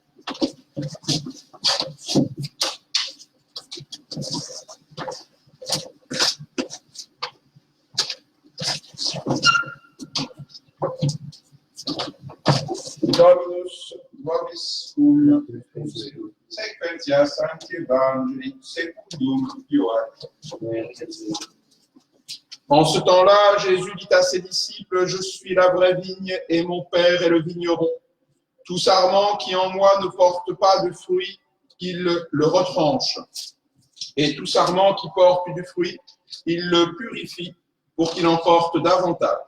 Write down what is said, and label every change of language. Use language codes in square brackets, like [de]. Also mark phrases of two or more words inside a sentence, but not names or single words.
[la] Dominus vobis cum sequentia Sancti Evangelii secundum Ioannem. [fr] En ce temps-là, Jésus dit à ses disciples, « Je suis la vraie vigne et mon Père est le vigneron. Tout sarment qui en moi ne porte pas de fruit, il le retranche. Et tout sarment qui porte du fruit, il le purifie pour qu'il en porte davantage.